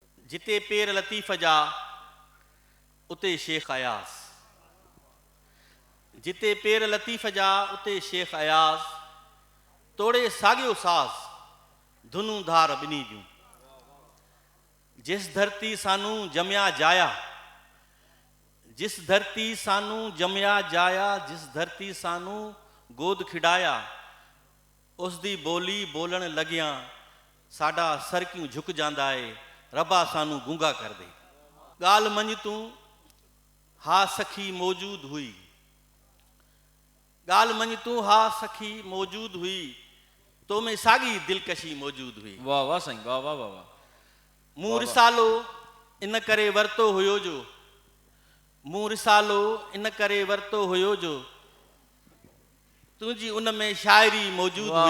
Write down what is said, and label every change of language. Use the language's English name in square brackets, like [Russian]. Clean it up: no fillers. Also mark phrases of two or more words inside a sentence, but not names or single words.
[Sindhi] जिते पेर लतीफ़ जा उते शेख अयास, जिते पेर लतीफ़ जा उते शेख अयास, तोड़े साॻियो साज़ धुनूं धार ॿिनी जूं। [Punjabi] ਜਿਸ ਧਰਤੀ ਸਾਨੂੰ ਜੰਮਿਆ ਜਾਇਆ, ਜਿਸ ਧਰਤੀ ਸਾਨੂੰ ਜੰਮਿਆ ਜਾਇਆ, ਜਿਸ ਧਰਤੀ ਸਾਨੂੰ ਗੋਦ ਖਿਡਾਇਆ, ਉਸ ਦੀ ਬੋਲੀ ਬੋਲਣ ਲੱਗਿਆਂ ਸਾਡਾ ਸਿਰ ਕਿਉਂ ਝੁਕ ਜਾਂਦਾ ਹੈ, ਰੱਬਾ ਸਾਨੂੰ ਗੂੰਗਾ ਕਰ ਦੇ। [Sindhi] गाल मंझ तू हा सखी मौजूद हुई, गाल मंझ तू हा सखी मौजूद हुई, तो में सागी दिलकशी मौजूद हुई। वाह वाह साईं, वाह वाह वाह वाह। मूं रिसालो इन करे वरतो हुयो जो, मूं रिसालो इन करे वरतो हुयो जो, तुझी उन में शायरी मौजूद हुई।